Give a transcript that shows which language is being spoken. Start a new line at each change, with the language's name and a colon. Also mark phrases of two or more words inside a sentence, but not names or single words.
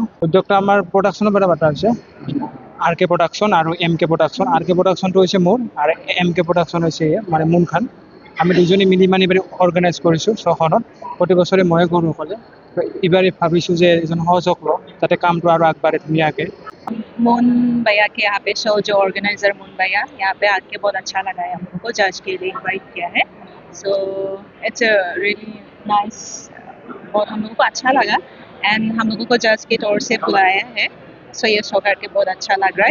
Assamese: উদ্যোগটো আমাৰ প্ৰডাকশ্যনৰ পৰা পতা হৈছে, RK প্ৰডাকশ্যন আৰু MK প্ৰডাকশ্যন। RK প্ৰডাকশ্যনটো হৈছে মোৰ আৰু MK প্ৰডাকশ্যন হৈছে মানে মুন খান। আমি দুজনে মিলি মানে অৰ্গেনাইজ কৰিছোঁ শ্ব'-খনত। প্ৰতি বছৰে ময়ে কৰোঁ অকলে। এইবাৰে ভাবিছোঁ যে এজন সহযোগ লওঁ যাতে কামটো আৰু আগবাঢ়ে ধুনীয়াকৈ।
Hindi: मोन भैया के यहाँ पे शो जो ऑर्गेनाइजर मोन भैया यहाँ पे आके बहुत अच्छा लगा है हम लोग को जज के लिए इनवाइट किया है
English: so it's really nice
Hindi: बहुत हम लोगों को अच्छा लगा एंड हम लोगों को जज के तौर से बुलाया है सो ये शो करके बहुत अच्छा लग रहा है